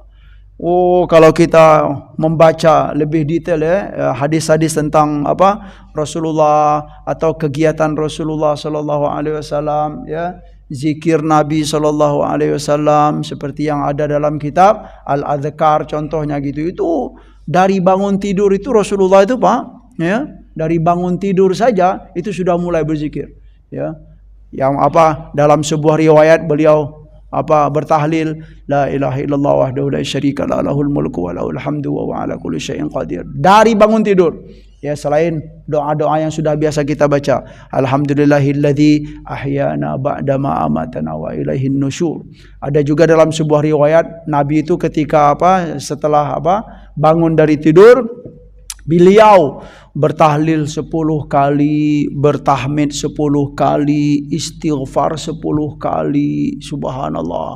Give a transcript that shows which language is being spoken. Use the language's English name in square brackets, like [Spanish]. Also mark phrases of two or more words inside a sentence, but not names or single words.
[Indonesian] Oh, kalau kita membaca lebih detail ya, hadis-hadis tentang Rasulullah atau kegiatan Rasulullah [Arabic] صلى الله عليه وسلم, [Indonesian] ya, zikir Nabi [Arabic] صلى الله عليه وسلم [Indonesian] seperti yang ada dalam kitab Al-Adhkar contohnya gitu. Itu dari bangun tidur itu Rasulullah itu Pak, ya, dari bangun tidur saja itu sudah mulai berzikir, ya. Yang dalam sebuah riwayat beliau bertahlil [Arabic] لا إله إلا الله وحده لا شريك له له الملك وله الحمد وهو على كل شيء قدير. [Indonesian] Dari bangun tidur. Ya, selain doa-doa yang sudah biasa kita baca, [Arabic] الحمد لله الذي أحيانا بعد ما أماتنا وإليه النشور. [Indonesian] Ada juga dalam sebuah riwayat Nabi itu ketika setelah bangun dari tidur, beliau bertahlil 10 kali, bertahmid 10 kali, istighfar 10 kali, subhanallah.